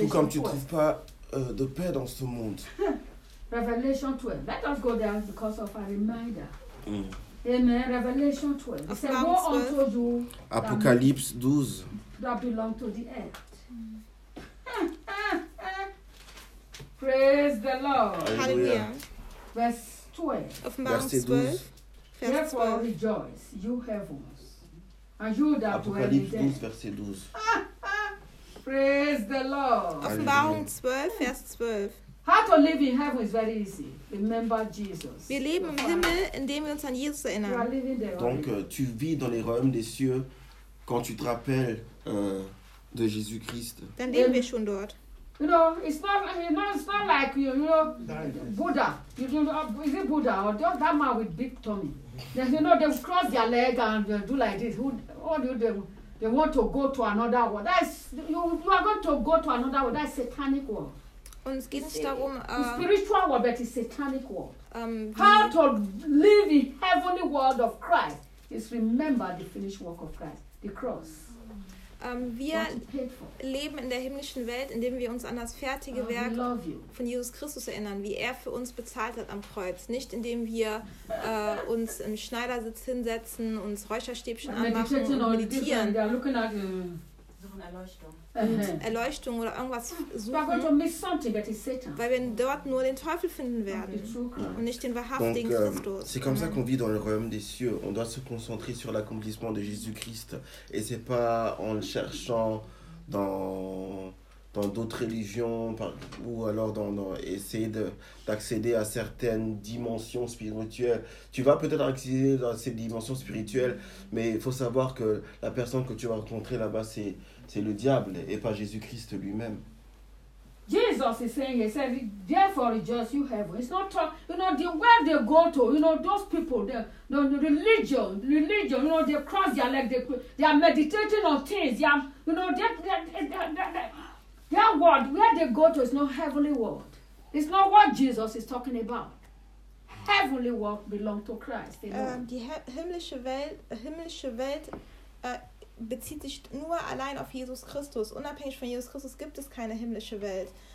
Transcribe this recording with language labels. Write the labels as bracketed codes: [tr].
[fr] Tout comme tu ne trouves pas de paix dans ce monde. [en] Revelation 12. Let us go there because of a reminder. Amen. Revelation 12. It says, woe unto you. [fr] Apocalypse 12. [en] That belong to the earth. Praise the Lord. Hallelujah. Verse 12. [de] Offenbarung 12. [en] Therefore rejoice, you heavens, and you that dwell in them. [fr] Verset 12. [en] Praise the Lord. [de] Offenbarung 12, Vers 12. [en] How to live in heaven is very easy. Remember Jesus. [de] Wir leben im Himmel, indem wir uns an Jesus erinnern. [fr] Donc tu vis dans les royaumes des cieux quand tu te rappelles de Jésus-Christ. [de] Dann leben wir schon dort. [en] You know, it's not like you know, Buddha. Is it Buddha or that man with big tummy? Then you know they cross their leg and do like this. They want to go to another world. That's you are going to go to another world. That's satanic world. [de] Und es geht nicht darum, [en] spiritual world, but it's satanic world. How to live the heavenly world of Christ is remember the finished work of Christ, the cross. [de] Wir leben in der himmlischen Welt, indem wir uns an das fertige Werk von Jesus Christus erinnern, wie er für uns bezahlt hat am Kreuz. Nicht indem wir uns im Schneidersitz hinsetzen, uns Räucherstäbchen anmachen und meditieren. Erleuchtung oder irgendwas suchen, weil wir dort nur den Teufel finden werden und nicht den wahrhaftigen [fr] Donc, [de] Christus. [fr] C'est comme ça qu'on vit dans le royaume des cieux. On doit se concentrer sur l'accomplissement de Jésus-Christ et c'est pas en le cherchant dans d'autres religions ou alors dans essayer d'accéder à certaines dimensions spirituelles. Tu vas peut-être accéder à ces dimensions spirituelles, mais il faut savoir que la personne que tu vas rencontrer là-bas, c'est le diable et pas Jésus-Christ lui-même. [en] Jesus is saying, he says, therefore rejoice, you heaven. It's not talk, you know, the where they go to, you know, those people, the religion, you know, they cross their leg, they are meditating on things, they are, you know, their world, where they go to is not heavenly world. It's not what Jesus is talking about. Heavenly world belongs to Christ. [de] Die himmlische Welt. Bezieht sich nur allein auf Jesus Christus. Unabhängig von Jesus Christus gibt es keine himmlische Welt.